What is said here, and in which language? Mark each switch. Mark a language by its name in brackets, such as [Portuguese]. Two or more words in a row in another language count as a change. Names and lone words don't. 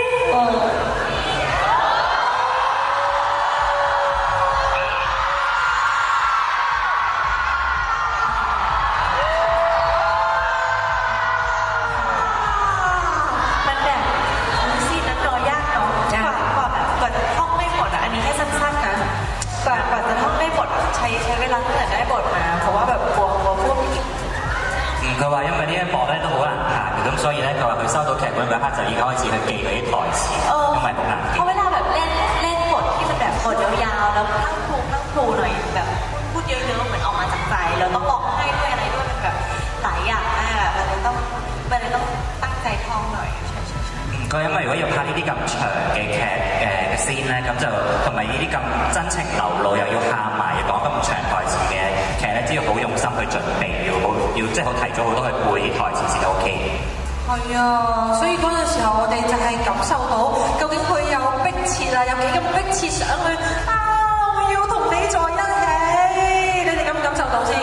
[Thai] มันแบบซีนนั้นรอยากเนาะกว่าจะท่องไม่หมดอ่ะอันนี้แค่สั้นๆนะกว่าจะท่องได้หมดใช้เวลาตั้งแต่ได้บทมาเพราะว่าแบบกลัวพวกนี้ [Cantonese] 佢話因為呢一幕咧都好難行嘅，咁所以咧佢話佢收到劇本嗰一刻就已經開始去記佢啲台詞，因為好難記 [Thai] เพราะ。เวลาแบบเล่นบทที่มันแบบบทยาวๆแล้วพลั่งพลูหน่อยแบบพูดเยอะๆเหมือนออกมาจากใจแล้วต้องร้องไห้ด้วยอะไรด้วยมันแบบหลายอย่างมากอะมันเลยต้องตั้งใจท่องหน่อยใช่ [Cantonese] 佢因為如果要拍呢啲咁長嘅劇嘅 scene 咧，咁就同埋呢啲咁真情流露又要喊埋，要講咁長台詞嘅劇咧，都要好用心去準備，要即係好提早好多去背啲台詞先 OK。係啊，所以嗰陣時候我哋就係感受到究竟佢有迫切啊，有幾咁迫切想去啊，我要同你在一起，你哋感唔感受到先？